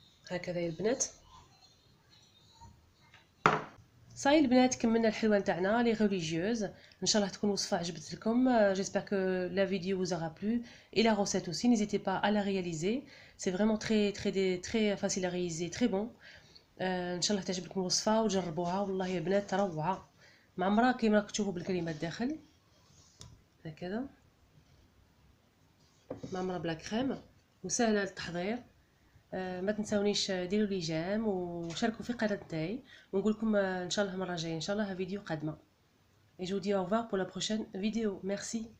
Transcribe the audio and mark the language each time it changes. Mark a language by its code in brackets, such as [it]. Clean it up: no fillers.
[ar] هكذا يا البنات. صاي البنات كملنا الحلوان تاعنا لي ريليجيوز. ان شاء الله تكون وصفه عجبت لكم. [fr] j'espère que la vidéo vous aura plu et la recette aussi. N'hésitez pas à la réaliser, c'est vraiment très facile à réaliser, très bon. [ar] ان شاء الله تعجبكم الوصفه وتجربوها. والله يا بنات روعه معمره كيما راكم تشوفوا بالكلمات داخل هكذا، معمره بلا كريم وسهله للتحضير. ما تنساونيش ديروا لي جيم وشاركوا في قناه تاعي، ونقول لكم ان شاء الله المره الجايه ان شاء الله فيديو قادمه. [fr] Et je vous dis au revoir pour la prochaine vidéo. Merci.